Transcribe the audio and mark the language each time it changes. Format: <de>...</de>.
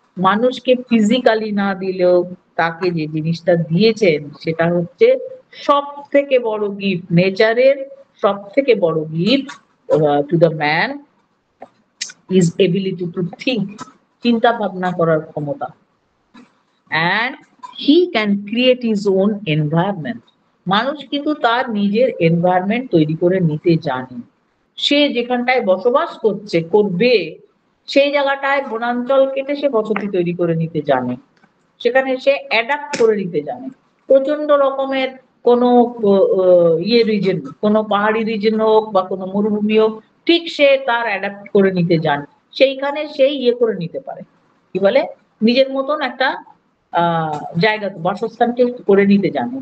<bn>মানুষকে ফিজিক্যালি না দিলেও তাকে যে জিনিসটা দিয়েছেন সেটা হচ্ছে সব থেকে বড় গিফট।</bn> <en>নেচারের</en> <bn>সব থেকে বড়</bn> <en>gift to the man is ability to think,</en> <bn>চিন্তা ভাবনা করার ক্ষমতা।</bn> <en>and he can create his own environment.</en> <bn>মানুষ কিন্তু তার নিজের এনভায়রনমেন্ট তৈরি করে নিতে জানে। সে যেখানটায় বসবাস করবে সেই জায়গাটায় বনাঞ্চল কেটে সে বসতি তৈরি করে নিতে জানে, সেখানে সে অ্যাডাপ্ট করে নিতে জানে। প্রচন্ড রকমের কোনো রিজন, কোনো পাহাড়ি রিজন হোক বা কোনো মরুভূমি হোক, ঠিক সে তার অ্যাডাপ্ট করে নিতে জানে, সেইখানে সেই করে নিতে পারে, কি বলে নিজের মতন একটা জায়গা বাসস্থানকে করে নিতে জানে।</bn>